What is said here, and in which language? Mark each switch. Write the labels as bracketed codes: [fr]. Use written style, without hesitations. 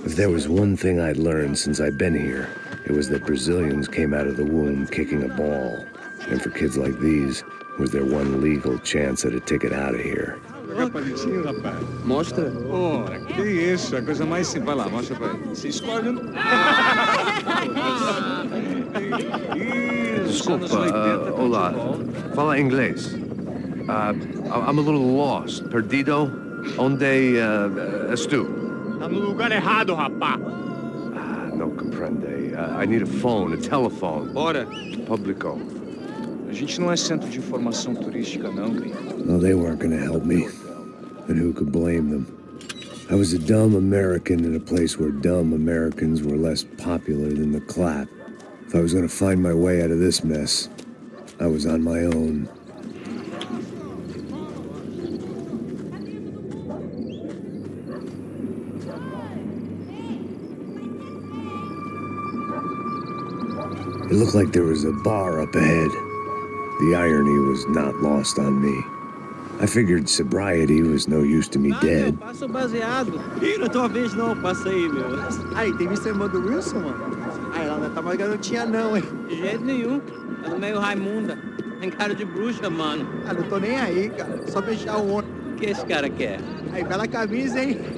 [en] If there was one thing I'd learned since I'd been here, it was that Brazilians came out of the womb kicking a ball. And for kids like these, was their one legal chance at a ticket out of here. [pt] Joga palitinho, rapaz. Mostra. Pô, que isso, a coisa mais simples. Vai lá, mostra pra ele. Você escolhe um... Desculpa, olá. Fala inglês. [en] I'm a little lost. [pt] Perdido? Onde estou? Tá no lugar errado, rapá. [es] No comprende. [en] I need a phone, a telephone. [pt] Bora. Publico. A gente não é centro de informação turística, não, gringo. [en] Well, they weren't gonna help me. And who could blame them? I was a dumb American in a place where dumb Americans were less popular than the clap. If I was gonna find my way out of this mess, I was on my own. It looked like there was a bar up ahead. The irony was not lost on me. I figured sobriety was no use to me dead. [pt] Passa o baseado. Ih, não é tua vez não, passa aí, meu. Aí, tem visto a irmã do Wilson, mano? Aí, ela não tá mais garotinha não, hein? De jeito nenhum. Ela é meio Raimunda. Tem cara de bruxa, mano. Ah, não tô nem aí, cara. Só fechar o ônibus. O que esse cara quer? Aí, bela camisa, hein?